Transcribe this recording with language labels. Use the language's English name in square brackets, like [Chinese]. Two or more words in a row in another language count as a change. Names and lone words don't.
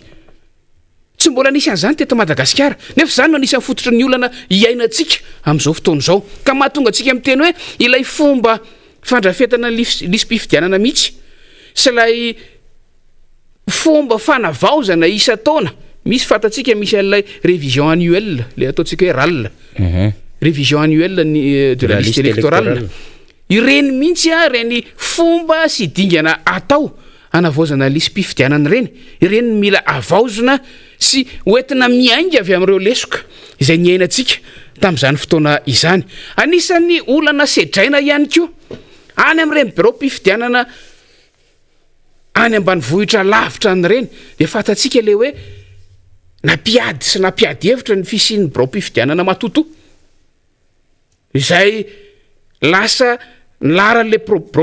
[Malagasy] tsy mbola nisy an'izany teto Madagasikara nefa zany no anisan'ny fototry ny olana iainantsika amin'izao fotoana izao ka mahatonga antsika miteny hoe ilay fomba fandrafetana lisy-pifidianana mihitsy sy ilay fomba fanavaozana isa taona misy fantatsika misy an'ilay [French] révision annuelle [Malagasy] le ataontsika hoe RAL [French] révision annuelle de la liste électorale [Malagasy] ireny mihitsy a reny fomba sy dingana atao anavaozana lisy mpifidianana reny ireny mila avaozona sy oentina miainga avy amin'ireo lesoka izay niainantsika tamin'izany fotoana izany anisan'ny olana sedraina ihany koa any amin'ireny birao mpifidianana any ambany vohitra lavitra n'ireny dia fantatsika le hoe nampiady sy nampiady hevitra ny fisian'ny birao mpifidianana matoto izay lasa nylaran'le birao